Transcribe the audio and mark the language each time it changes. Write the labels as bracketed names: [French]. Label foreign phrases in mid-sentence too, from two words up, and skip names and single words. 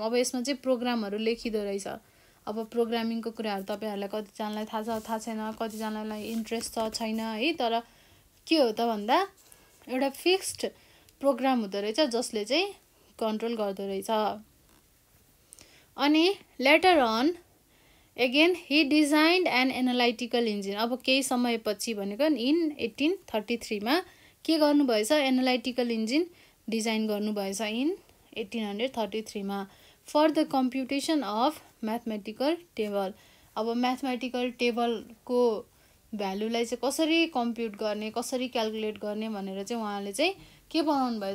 [Nepali] अब यसमा चाहिँ प्रोग्रामहरू लेखिँदो रहेछ। अब प्रोग्रामिङको कुराहरू तपाईँहरूलाई कतिजनालाई थाहा छ, थाहा छैन, कतिजनालाई इन्ट्रेस्ट छ छैन है। तर के हो त भन्दा एउटा [English] fixed program [Nepali] हुँदो रहेछ जसले चाहिँ कन्ट्रोल गर्दो रहेछ। [English] अनि later on again he designed an analytical engine. [Nepali] अब केही समयपछि भनेको इन 1833 मा के गर्नुभएछ? [English] analytical engine [Nepali] डिजाइन गर्नुभएछ इन 1833 मा [English] for the computation of mathematical table. [Nepali] अब [English] mathematical tableको [Nepali] भ्यालुलाई चाहिँ कसरी कम्प्युट गर्ने, कसरी क्यालकुलेट गर्ने भनेर चाहिँ उहाँले चाहिँ के बनाउनु भएछ?